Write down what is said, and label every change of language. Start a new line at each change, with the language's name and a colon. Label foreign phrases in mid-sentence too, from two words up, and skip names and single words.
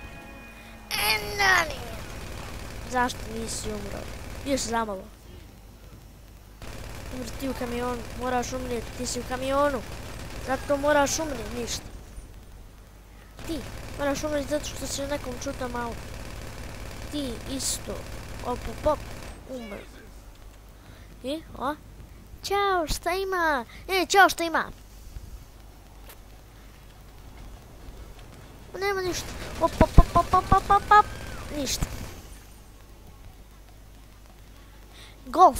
Bosnian: Nani! Zašto nisi umro? Još zamalo. Umri ti u kamionu, moraš umrijeti, ti si u kamionu. Zato moraš umrijeti, ništa. Ti moraš umrijeti zato što si u nekom čutom autu. Ti isto. Op, op, op. Umr. I, o. Ćao, šta ima? Ćao, šta ima? Nema ništa. Op, op, op, op, op, op, op, op. Ništa. Golf.